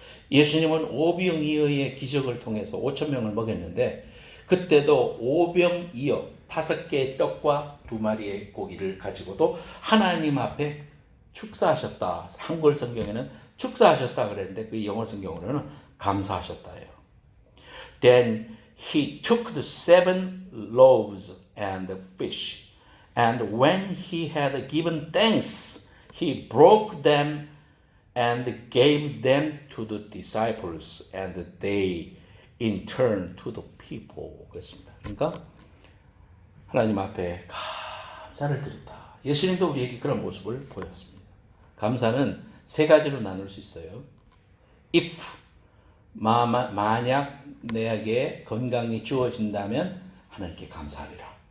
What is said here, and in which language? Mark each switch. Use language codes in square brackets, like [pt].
[ko] 예수님은 오병이어의 기적을 통해서 5천 명을 먹였는데 그때도 오병이어 5개의 떡과 2마리의 고기를 가지고도 하나님 앞에 축사하셨다. 한글 성경에는 축사하셨다 그랬는데 그 영어 성경으로는 감사하셨다예요. [en] Then he took the 7 loaves and the fish, and when he had given thanks, he broke them and gave them to the disciples, and they in turn to the people. [ko] 그랬습니다. 그러니까 하나님 앞에 감사를 드렸다. 예수님도 우리에게 그런 모습을 보였습니다. 감사는 3가지로 나눌 수 있어요. If 만약 내게 건강이 주어진다면 하나님께 감사하리라.